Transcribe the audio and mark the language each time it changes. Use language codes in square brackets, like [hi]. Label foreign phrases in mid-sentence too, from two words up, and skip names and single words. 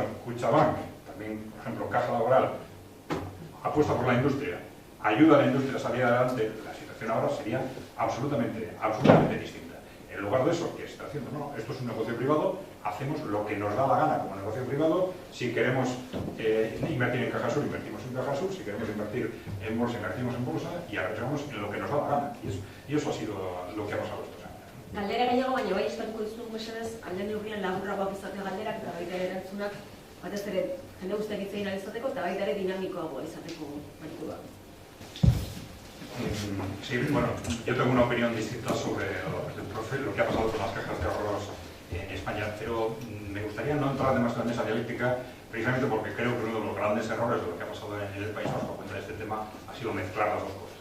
[es] Kutxabank, también, por ejemplo, Caja Laboral, apuesta por la industria, ayuda a la industria a salir adelante, la situación ahora sería absolutamente distinta. En lugar de eso, ¿qué se está haciendo? No, esto es un negocio privado, hacemos lo que nos da la gana como negocio privado. Si queremos invertir en Cajasur, invertimos en Cajasur. Si queremos invertir en bolsa, invertimos en bolsa y arriesgamos en lo que nos da la gana. Y eso ha sido lo que ha pasado estos años. [eu] Galdera gehiago, baina bai eskatuko dizugu mesedez, alde neurrian laburragoak izatea galderak eta baita ere erantzunak batez ere jende guztiak hitz egin ahal izateko eta baita ere dinamikoagoa izateko baituko da. [es] Sí, bueno, yo tengo una opinión distinta sobre lo que ha pasado con las cajas de ahorros en España, pero me gustaría no entrar demasiado en esa dialéctica, precisamente porque creo que uno de los grandes errores de lo que ha pasado en el País Vasco contra este tema ha sido mezclar las dos cosas.